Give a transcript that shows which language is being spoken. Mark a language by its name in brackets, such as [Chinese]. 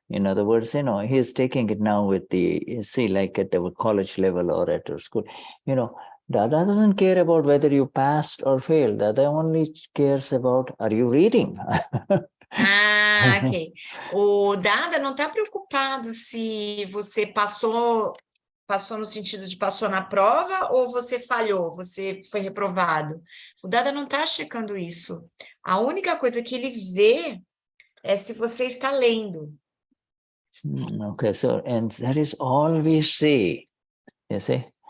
[English] In other words, he is taking it now with like at the college level or at our school. Dada doesn't care about whether you passed or failed. Dada only cares about, are you reading? ok. [Portuguese] O Dada não está preocupado se você passou no sentido de passou na prova ou você falhou, você foi reprovado. O Dada não está checando isso. A única coisa que ele vê é se você está lendo. [English] Okay, so, and that is all we see, you see?